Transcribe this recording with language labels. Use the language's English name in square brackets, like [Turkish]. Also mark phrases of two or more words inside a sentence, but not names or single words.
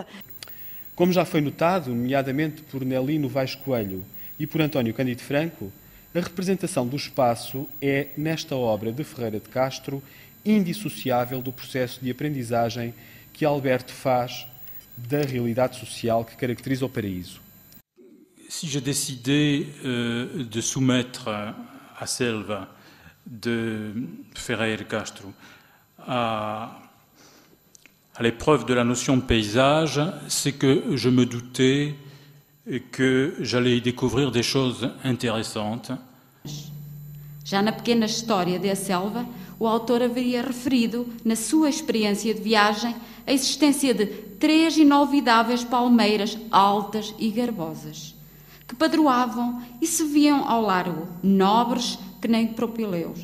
[Portuguese] Como já foi notado, nomeadamente por Nelino Vaz Coelho e por António Cândido Franco, a representação do espaço é, nesta obra de Ferreira de Castro, indissociável do processo de aprendizagem que Alberto faz da realidade social que caracteriza o paraíso. [French] Si je décidais de soumettre a Selva de Ferreira de Castro à l'épreuve de la notion de paysage, c'est que je me doutais que j'allais y découvrir des choses intéressantes. [Portuguese] Já na pequena história de A Selva, o autor haveria referido, na sua experiência de viagem, a existência de 3 inolvidáveis palmeiras altas e garbosas, que padroavam e se viam ao largo, nobres que nem propileus.